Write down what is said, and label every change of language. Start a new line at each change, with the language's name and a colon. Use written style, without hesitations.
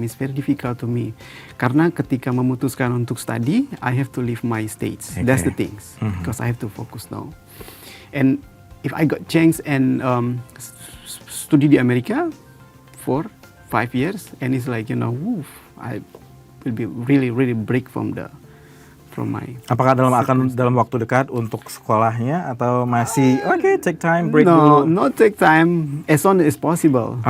English: It's very difficult to me.
Indonesian: Karena ketika memutuskan untuk
English: study, I have to leave my states. That's the things, because I have to focus now. And if I got chance and study
Indonesian: di Amerika
English: for 5 years, and it's like, woof, I will be really break from my.
Indonesian: Apakah dalam waktu dekat untuk sekolahnya, atau masih
English: take time break
Indonesian: dulu?
English: No, not take time, as soon as possible.